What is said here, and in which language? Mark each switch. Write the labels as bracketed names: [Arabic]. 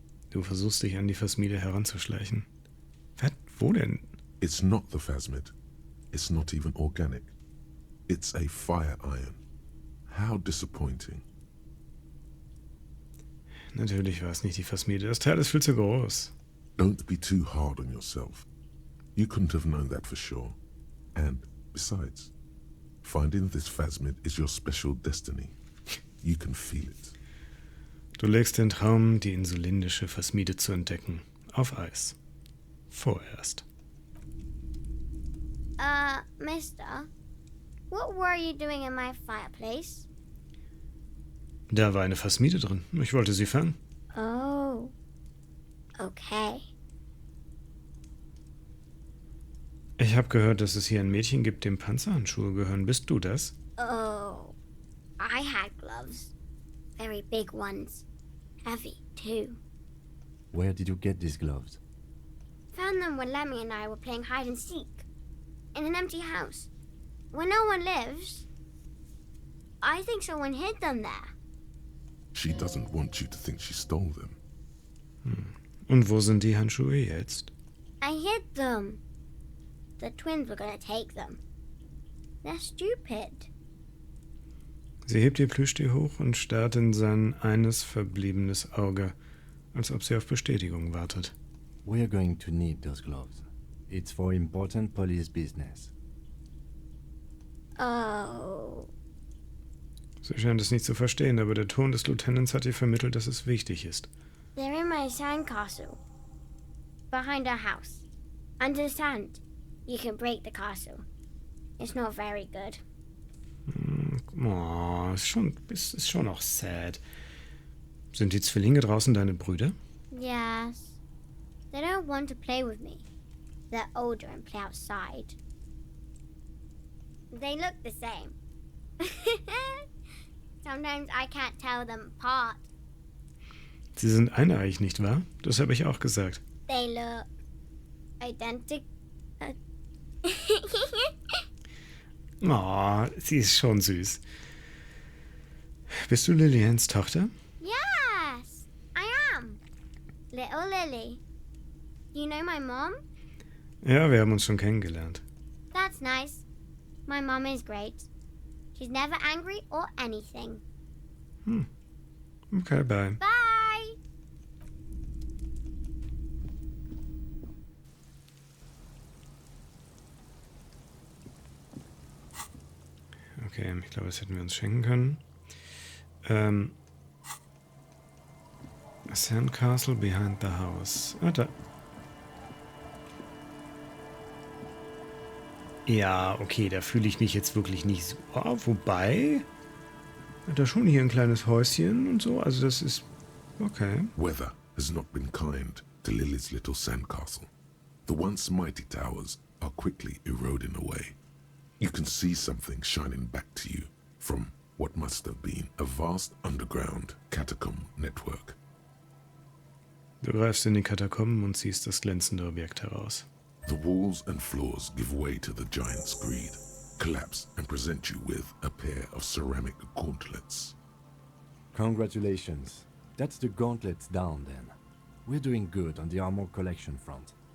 [German] Du versuchst dich an die Phasmide heranzuschleichen. Was? Wo denn? [English] It's not the Phasmid. it's not even organic. It's a fire iron. How disappointing. [German] Natürlich war es nicht die Phasmide. Das Teil ist viel zu groß. [English] Don't be too hard on yourself. You couldn't have known that for sure. And besides, finding this phasmid is your special destiny. You can feel it. [German] Du legst den Traum, die insulindische Phasmide zu entdecken, auf Eis. Vorerst. [English] Mister, what were you doing in my fireplace? [German] Da war eine Phasmide drin. Ich wollte sie fangen. [English] Oh. Okay. [German] Ich habe gehört, dass es hier ein Mädchen gibt, dem Panzerhandschuhe gehören. Bist du das? [English] Oh. I had gloves. Very big ones. Heavy, too. Where did you get these gloves? Found them when Lemmy and I were playing hide and seek. In an empty house. Where no one lives. I think someone hid them there. She doesn't want you to think she stole them. [German] Und wo sind die Handschuhe jetzt? [English] I hid them. The twins were gonna take them. They're stupid. [German] Sie hebt ihr Plüschtier hoch und starrt in sein eines verbliebenes Auge, als ob sie auf Bestätigung wartet. [English] We're going to need those gloves. It's for important police business. Oh. [German] Sie scheint es nicht zu verstehen, aber der Ton des Lieutenants hat ihr vermittelt, dass es wichtig ist. [English] They're in my sandcastle. Behind our house. Under the sand. You can break the castle. It's not very good. [German] Oh, ist schon auch sad. Sind die Zwillinge draußen deine Brüder? [English] Yes. They don't want to play with me. They're older and play outside. They look the same. Sometimes I can't tell them apart. [German] Sie sind eineich, nicht wahr? Das habe ich auch gesagt. [English] They look identical. [German] Oh, sie ist schon süß. Bist du Lillians Tochter? [English] Yes, I am. Little Lily. You know my mom? [German] Ja, wir haben uns schon kennengelernt. [English] That's nice. My mom is great. She's never angry or anything. Okay, bye. Bye! [German] Okay, ich glaube, das hätten wir uns schenken können. [English] Sandcastle behind the house. [German] Ah, da. Ja, okay, da fühle ich mich jetzt wirklich nicht so. Wobei, hat er schon hier ein kleines Häuschen und so. Also das ist okay. [English] Weather has not been kind to Lily's little sandcastle. The once mighty towers are quickly eroding away. You can see something shining back to you from what must have been a vast underground catacomb network. [German] Du greifst in die Katakomben und ziehst das glänzende Objekt heraus. [English] The walls and floors give way to the giant's greed, collapse and present you with a pair of ceramic gauntlets. Congratulations. That's the gauntlets down then. We're doing good on the armor collection front.